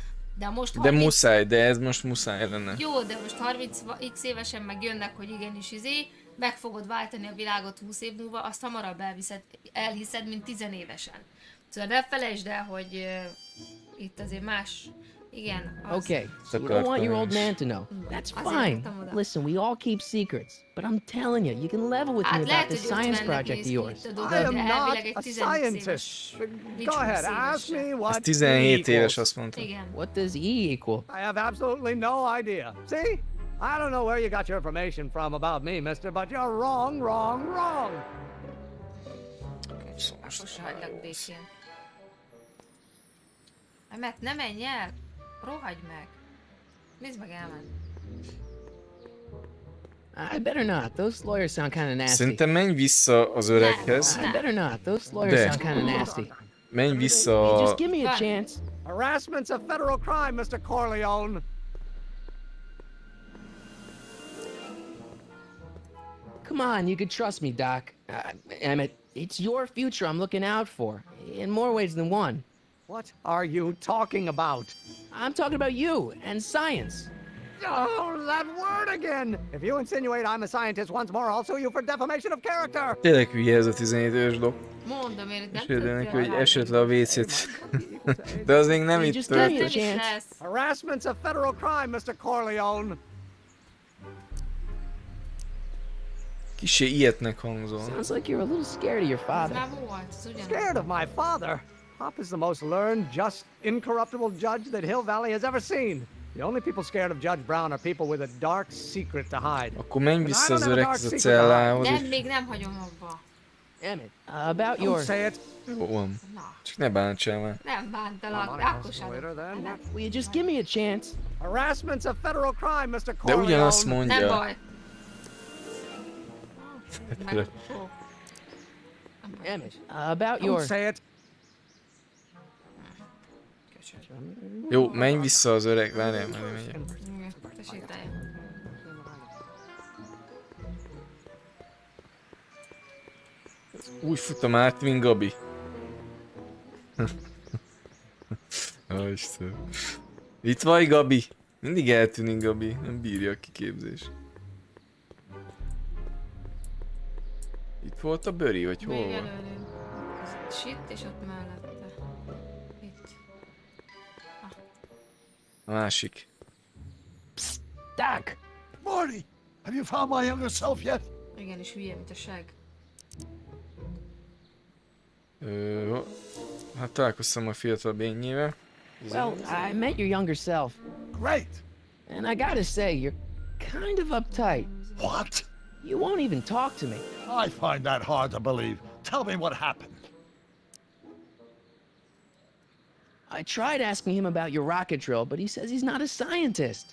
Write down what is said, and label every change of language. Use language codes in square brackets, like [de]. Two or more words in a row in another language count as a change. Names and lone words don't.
[hu] De most 30... De muszáj, de ez most muszáj lenne. Jó, de most 30x évesen meg jönnek, hogy igenis meg fogod váltani a világot 20 év múlva, azt hamarabb elhiszed, mint 10 évesen. Szóval ne felejtsd el, hogy itt azért más. Igen. [en] Okay, so you don't want your old man to know. That's fine. Listen, we all keep secrets, but I'm telling you, you can level with me about this science project of yours. I am not a scientist. Go ahead, ask me what [hu] 17 éves, azt mondta. [en] What does E equal? I have absolutely no idea. See? I don't know where you got your information from about me, mister, but you're wrong, wrong, wrong. [hu] Most hagylak békén. Mert ne menj el! Rohagyj meg! Nézd meg, elment. [en] I better not. Those lawyers sound kind of nasty. [hu] Szerintem menj vissza az öreghez. [en] I better not. Those lawyers sound kind of nasty. [hu] Menj vissza. [en] Just give me a chance. Harassment's a federal crime, Mr. Corleone. Come on, you can trust me, Doc. Emmett, it's your future I'm looking out for, in more ways than one. What are you talking about? I'm talking about you and science. Oh, that word again! If you insinuate I'm a scientist once more, I'll sue you for defamation of character! [hu] Tényleg hülye ez a 17 éves dok. Mondom én, nem tudja neki, hogy esett le a WC-t. De az még nem itt történt. [en] Harassment's a federal crime, Mr. Corleone. [hu] Kissé ilyetnek hangzol. [en] Sounds like you're a little scared of your father. Scared of my father? Pop is the most learned, just, incorruptible judge that Hill Valley has ever seen. The only people scared of Judge Brown are people with a dark secret to hide. [hu] Akkor menj vissza az öreghez a cellához. Nem, még nem hagyom abba. Emmett, about your... Say it. Jó van. Csak ne bántsál már. Nem bántalak, de akkor sem. [en] Will you just give me a chance? Harassment's a federal crime, Mr. [hu] De [en] Corleone. [hu] ugyanazt mondja. Nem baj. [en] Emmett, about your... Say it. [hu] Jó, menj vissza az öreg, várjál, majd megyek. Úgy futam át, mint Gabi. Ó, Isten. Itt vagy, Gabi? Mindig eltűnik, Gabi. Nem bírja a kiképzés. Itt volt a bőri, vagy hol van? Itt és ott mellette. Itt. A másik. Psst, [en] Doc! Marty! Have you found my younger self yet? [hu] Igen, és hülye, mint a seg. Hát találkoztam a fiatal bényével. [en] Well, I met your younger self. Great! And I gotta say, you're kind of uptight. What? You won't even talk to me. I find that hard to believe. Tell me what happened. I tried asking him about your rocket drill, but he says he's not a scientist.